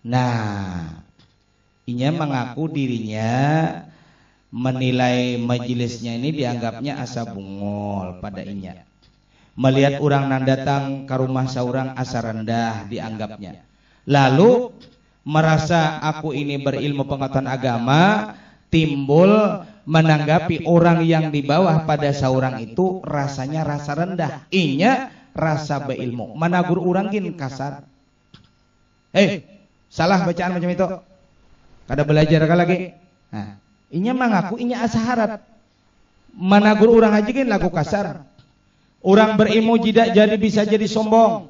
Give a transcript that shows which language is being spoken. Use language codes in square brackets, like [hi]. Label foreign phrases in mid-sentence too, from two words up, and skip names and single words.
[bjn] Nah, inya mengaku dirinya menilai majelisnya ini dianggapnya asa bungol pada inya. Melihat orang nan datang ke rumah seorang asa rendah dianggapnya. Lalu merasa aku ini berilmu pengetahuan agama, timbul menanggapi orang yang di bawah pada seorang itu rasanya rasa rendah, inya rasa beilmu. Managur orang gin kasar. Salah bacaan macam itu. Kada belajar lagi. Nah, inya mengaku inya asa harap. Managur orang aja gin lagu kasar. Orang berilmu jadi bisa jadi sombong.